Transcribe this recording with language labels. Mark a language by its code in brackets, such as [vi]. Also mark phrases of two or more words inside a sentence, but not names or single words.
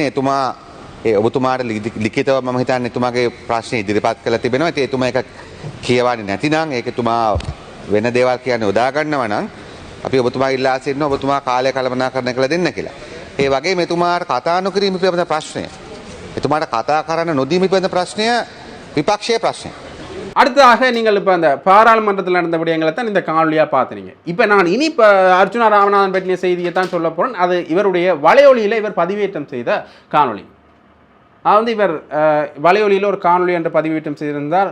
[si] එතුමා ඔබතුමාට ලිඛිතව මම හිතන්නේ එතුමාගේ ප්‍රශ්න ඉදිරිපත් කළා තිබෙනවා. ඉතින් එතුමා ඒක කියවන්නේ නැතිනම් ඒක එතුමා වෙන දේවල් කියන්නේ යොදා ගන්නවා නම් අපි ඔබතුමා ඉල්ලා සිටිනවා ඔබතුමා කාලය කළමනාකරණය කළ දෙන්න කියලා. ඒ වගේම එතුමාට කතා නොකිරීම පිළිබඳ ප්‍රශ්නය. එතුමාට කතා කරන්න නොදීම පිළිබඳ ප්‍රශ්නය விபக்ஷிய பிரச்சனை. [ta] அடுத்ததாக நீங்கள் இப்போ அந்த பாராளுமன்றத்தில் நடந்த விடயங்களை தான் இந்த காணொலியாக பார்த்துறீங்க. இப்போ நான் இனி இப்போ அர்ஜுனா ராமநாதன் பற்றிய செய்தியை தான் சொல்ல போகிறேன். அது இவருடைய வலையொலியில் இவர் பதிவேற்றம் செய்த காணொலி. அது இவர் வலையொலியில் ஒரு காணொலி என்று பதிவேற்றம் செய்திருந்தார்.